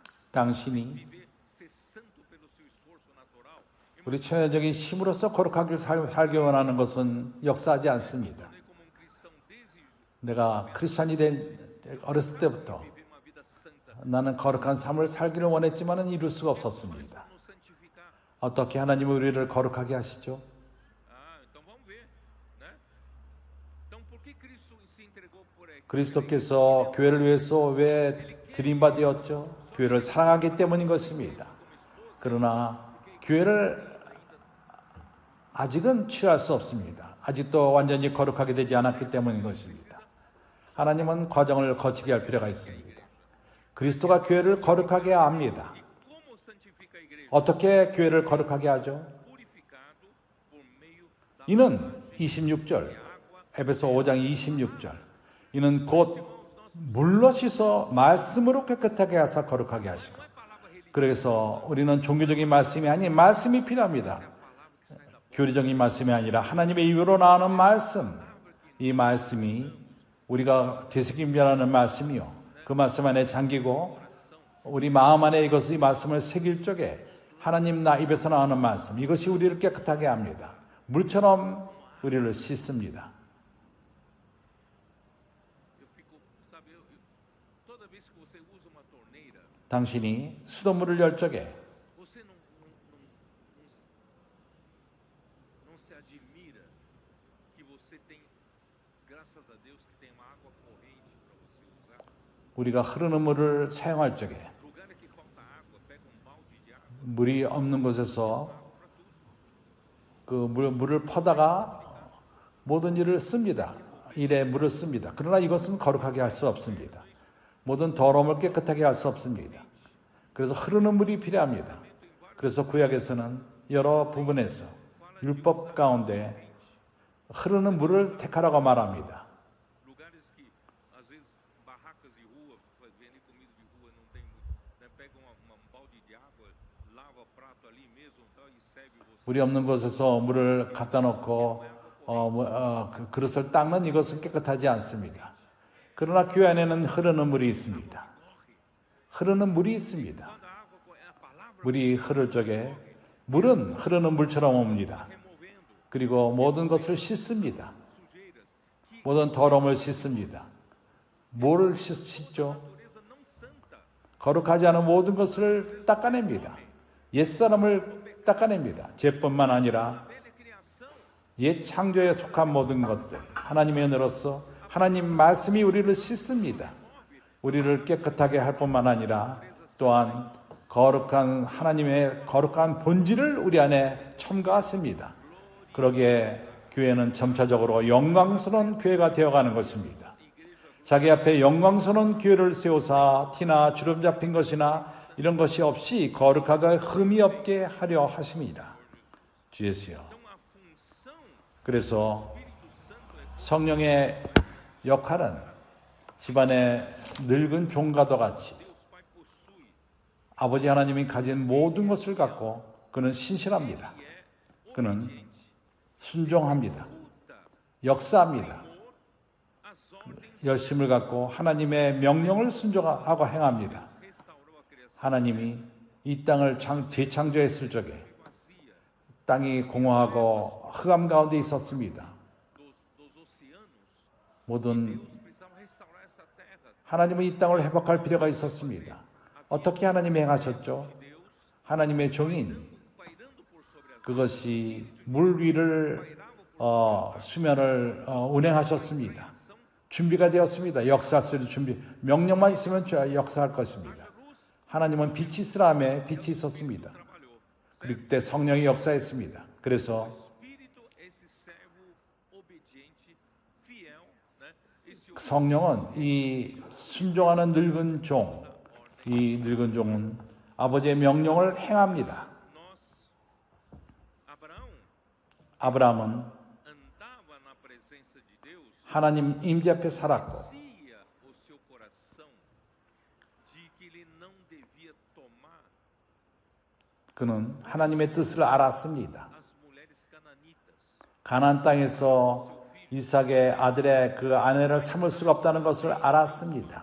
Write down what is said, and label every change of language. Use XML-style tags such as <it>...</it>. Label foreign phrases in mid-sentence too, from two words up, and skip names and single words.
<ko>당신이</ko> <pt>viver, ser santo pelo seu esforço natural,</pt> <ko>우리 천연적인 힘으로서 거룩하게 살기 원하는 것은 역사하지 않습니다.</ko> <pt>é como um cristão desejo</pt> <ko>내가 크리스찬이 된 어렸을 때부터</ko> <pt>viver uma vida santa,</pt> <ko>나는 거룩한 삶을 살기를 원했지만은 이룰 수가 없었습니다.</ko> <pt>nos santificar.</pt> <ko>어떻게 하나님은 우리를 거룩하게 하시죠?</ko> <pt>Então vamos ver, né? Então por que Cristo se entregou por</pt> <ko>그리스도께서 교회를 위해서 왜 드림받으셨죠? 교회를 사랑하기 때문인 것입니다. 그러나 교회를 아직은 취할 수 없습니다. 아직도 완전히 거룩하게 되지 않았기 때문인 것입니다. 하나님은 과정을 거치게 할 필요가 있습니다. 그리스도가 교회를 거룩하게 합니다.</ko> <pt>como santifica a igreja?</pt> <ko>어떻게 교회를 거룩하게 하죠?</ko> <pt>Purificado por meio da</pt> <ko>이는 26절, 에베소 5장 26절. 이는 곧 물로 씻어 말씀으로 깨끗하게 하사 거룩하게 하시고. 그래서 우리는 종교적인 말씀이 아닌 말씀이 필요합니다. 교리적인 말씀이 아니라 하나님의 입으로 나오는 말씀. 이 말씀이 우리가 되새김이라는 말씀이요. 그 말씀 안에 잠기고 우리 마음 안에 이것이 이 말씀을 새길 적에 하나님 나 입에서 나오는 말씀. 이것이 우리를 깨끗하게 합니다. 물처럼 우리를 씻습니다.</ko> <pt>eu fico, sabe, toda vez que você usa uma torneira,</pt> <ko>당신이 수돗물을 열 적에</ko> <pt>você não se admira que você tem, graças a Deus, que tem uma água corrente para você usar.</pt> <ko>우리가 흐르는 물을 사용할 적에</ko> <pt>Lugar que falta água, pega um balde de água,</pt> <ko>물이 없는 곳에서 그 물을 퍼다가 모든 일을 씁니다. 일에 물을 씁니다. 그러나 이것은 거룩하게 할 수 없습니다. 모든 더러움을 깨끗하게 할 수 없습니다. 그래서 흐르는 물이 필요합니다. 그래서 구약에서는 여러 부분에서 율법 가운데 흐르는 물을 택하라고 말합니다.</ko> <pt>lugares que às vezes barracas de rua, vender comida de rua não tem muito, né? Pega um balde de água, lava o prato ali mesmo, tal, e serve você.</pt> <ko>물이 없는 곳에서 물을 갖다 놓고 그 그릇을 닦는 이것은 깨끗하지 않습니다. 그러나 교회 안에는 흐르는 물이 있습니다. 흐르는 물이 있습니다.</ko> <pt>Quando a água é a palavra</pt> <ko>물이 흐를 적에 물은 흐르는 물처럼 옵니다.</ko> <pt>removendo</pt> <ko>그리고 모든 것을 씻습니다.</ko> <pt>sujeiras, que</pt> <ko>모든 더러움을 씻습니다. 뭐를 씻죠?</ko> <pt>natureza não santa,</pt> <ko>거룩하지 않은 모든 것을 닦아냅니다. 옛사람을 닦아냅니다. 죄뿐만 아니라</ko> <pt>velha criação,</pt> <ko>옛 창조에 속한 모든 것들, 하나님의 은혜로서 하나님 말씀이 우리를 씻습니다. 우리를 깨끗하게 할 뿐만 아니라 또한 거룩한 하나님의 거룩한 본질을 우리 안에 첨가하십니다. 그러기에 교회는 점차적으로 영광스러운 교회가 되어가는 것입니다. 자기 앞에 영광스러운 교회를 세우사 티나 주름 잡힌 것이나 이런 것이 없이 거룩하게 흠이 없게 하려 하심이라. 주 예수여.</ko> <pt>então a função</pt> <ko>그래서</ko> <pt>do Espírito Santo é</pt> <ko>성령의 역할은 집안의 늙은 종과도 같이</ko> <pt>Deus Pai possui,</pt> <ko>아버지 하나님이 가진 모든 것을 갖고 그는 신실합니다. 그는</ko> <pt>obediente,</pt> <ko>순종합니다.</ko> <pt>luta,</pt> <ko>역사합니다.</ko> <pt>as ordens,</pt> <ko>열심을 갖고 하나님의 명령을 순종하고 행합니다.</ko> <pt>restaurou a criação</pt> <ko>하나님이 이 땅을 재창조했을 적에</ko> <pt>vazia</pt> <ko>땅이 공허하고 흑암 가운데 있었습니다.</ko> <pt>dos oceanos.</pt> <ko>모든</ko> <pt>Deus precisava restaurar essa terra.</pt> <ko>하나님은 이 땅을 회복할 필요가 있었습니다. 어떻게 하나님이 행하셨죠?</ko> <pt>Deus</pt> <ko>하나님의 종인</ko> <pt>pairando por sobre as</pt> <ko>그것이 물 위를 수면을 운행하셨습니다. 준비가 되었습니다. 역사할 수 있는 준비. 명령만 있으면 역사할 것입니다. 하나님은 빛이 있으라며 빛이 있었습니다.</ko> <pt>trabalhou.</pt> <ko>그때 성령이 역사했습니다. 그래서</ko> <pt>Espírito, esse servo obediente, fiel, né? Esse</pt> <ko>성령은 이 순종하는 늙은 종, 이 늙은 종은 아버지의 명령을 행합니다.</ko> <pt>nós, Abraão</pt> <ko>아브라함은</ko> <pt>andava na presença de Deus,</pt> <ko>하나님 임재 앞에 살았고</ko> <pt>conhecia o seu coração de que ele não devia tomar</pt> <ko>그는 하나님의 뜻을 알았습니다.</ko> <pt>as mulheres cananitas.</pt> <ko>가나안 땅에서 이삭의 아들의 그 아내를 삼을 수가 없다는 것을 알았습니다.</ko>